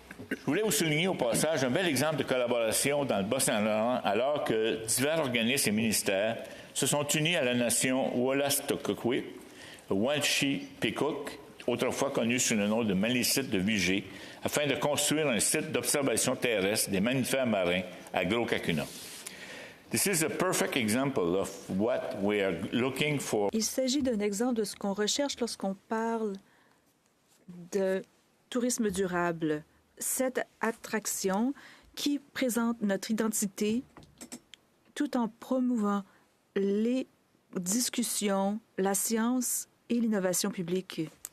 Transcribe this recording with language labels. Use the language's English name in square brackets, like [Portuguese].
[French] Je voulais vous souligner au passage un bel exemple de collaboration dans le Bas-Saint-Laurent alors que divers organismes et ministères se sont unis à la nation Wolastoqiyik, Wanshi-Pequot, autrefois connu sous le nom de Malécite de Vigée, afin de construire un site d'observation terrestre des mammifères marins à Gros-Cacuna. [English] This is a perfect example of what we are looking for. [French] Il s'agit d'un exemple de ce qu'on recherche lorsqu'on parle de tourisme durable. Cette attraction qui présente notre identité tout en promouvant les discussions, la science et l'innovation publique.